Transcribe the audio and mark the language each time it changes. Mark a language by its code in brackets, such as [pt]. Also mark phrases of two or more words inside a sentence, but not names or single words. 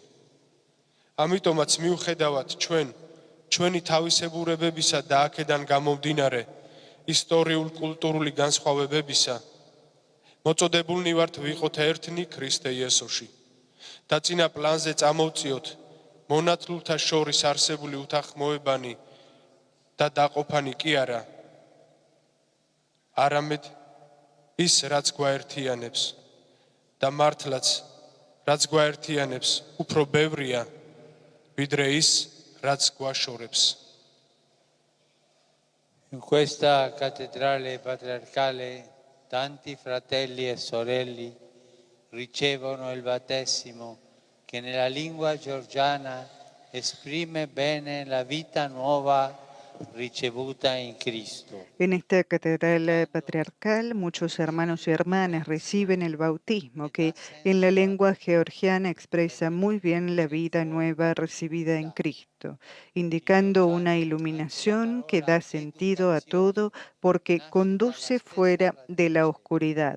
[ka] ამიტომაც მიუხედავად ჩვენი თავისებურებებისა და აქედან გამომდინარე ისტორიულ-კულტურული განსხვავებებისა, მოწოდებულნი ვართ ვიყოთ ერთნი ქრისტე იესოში და წინა პლანზე წამოვწიოთ მონათლულთა შორის არსებული უთანხმოებანი და დაყოფანი კი არა, არამედ ის, რაც გვაერთიანებს და მართლაც, რაც გვაერთიანებს, უფრო ბევრია, ვიდრე ის, რაც გვაშორებს. [it] In questa cattedrale patriarcale tanti fratelli e sorelle ricevono il battesimo che nella lingua georgiana esprime bene la vita nuova ricevuta in Cristo. [es] En esta catedral patriarcal, muchos hermanos y hermanas reciben el bautismo, que en la lengua georgiana expresa muy bien la vida nueva recibida en Cristo, indicando una iluminación que da sentido a todo porque conduce fuera de la oscuridad.